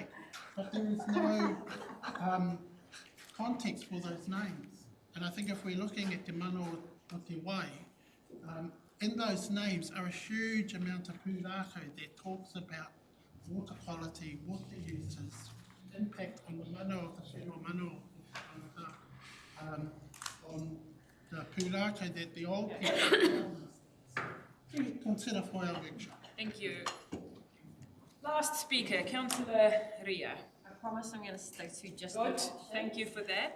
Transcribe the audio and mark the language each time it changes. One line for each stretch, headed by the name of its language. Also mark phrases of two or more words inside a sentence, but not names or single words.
English: But there is no context for those names. And I think if we're looking at Te Mano o Te Wai, in those names are a huge amount of pūrākau that talks about water quality, water uses, impact on the mano of the
Māori: whenua mano,
English: on the pūrākau that the old people consider for our workshop. Thank you. Last speaker, Councillor Ria. I promise I'm going to stick to just Good. Thank you for that.